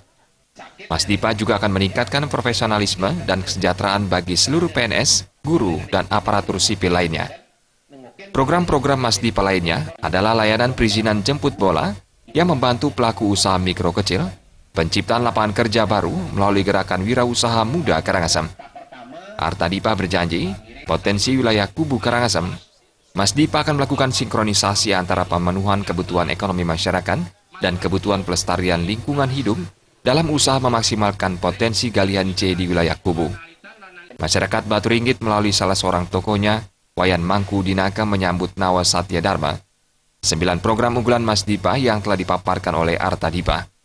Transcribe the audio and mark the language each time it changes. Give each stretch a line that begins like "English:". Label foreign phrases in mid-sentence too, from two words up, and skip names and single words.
Indonesian: Mas Dipe juga akan meningkatkan profesionalisme dan kesejahteraan bagi seluruh PNS, guru, dan aparatur sipil lainnya. Program-program Mas Dipe lainnya adalah layanan perizinan jemput bola yang membantu pelaku usaha mikro kecil, penciptaan lapangan kerja baru melalui gerakan wirausaha muda Karangasem. Artadipe berjanji, potensi wilayah Kubu Karangasem, Mas Dipe akan melakukan sinkronisasi antara pemenuhan kebutuhan ekonomi masyarakat dan kebutuhan pelestarian lingkungan hidup dalam usaha memaksimalkan potensi galian C di wilayah Kubu. Masyarakat Batu Ringgit melalui salah seorang tokonya, Wayan Mangku Dinaka, menyambut Nawasatya Dharma, 9 program unggulan Mas Dipe yang telah dipaparkan oleh Artadipe.